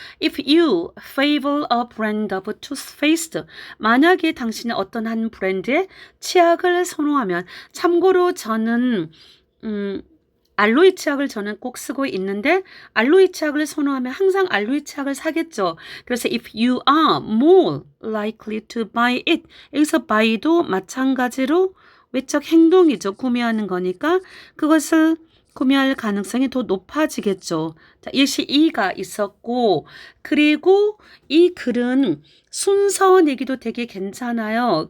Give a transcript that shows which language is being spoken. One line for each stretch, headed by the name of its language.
English: If you favor a brand of toothpaste,
Korean: 만약에 당신이 어떤 한 브랜드의 치약을 선호하면, 참고로 저는 알로에 치약을 저는 꼭 쓰고 있는데 알로에 치약을 선호하면 항상 알로에 치약을 사겠죠. 그래서
English: if you are more likely to buy it.
Korean: 여기서 buy도 마찬가지로 외적 행동이죠. 구매하는 거니까 그것을 구매할 가능성이 더 높아지겠죠. 자, 예시 2가 있었고 그리고 이 글은 순서 내기도 되게 괜찮아요.